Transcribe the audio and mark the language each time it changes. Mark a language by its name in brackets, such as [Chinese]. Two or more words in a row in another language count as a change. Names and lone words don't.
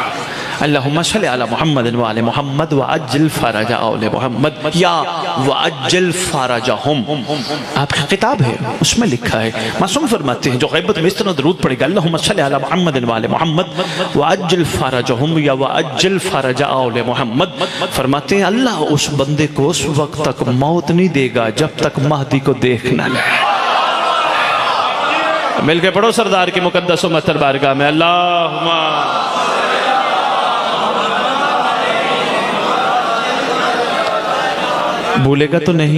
[Arabic] اللهم صل على محمد وآل محمد وعجل فرج آل محمد يا وعجل فرجهم. [Urdu] آپ کی کتاب ہے، اس میں لکھا ہے، معصوم فرماتے ہیں جو غیبت میں اس طرح درود پڑھے گا [Arabic] اللهم صل على محمد وآل محمد وعجل فرجهم يا وعجل فرج آل محمد, [Urdu] فرماتے ہیں اللہ اس بندے کو اس وقت تک موت نہیں دے گا جب تک مہدی کو دیکھ نہ لے. مل کے پڑھو سردار کی مقدس و مہتر بارگاہ میں اللہم. بھولے گا تو نہیں?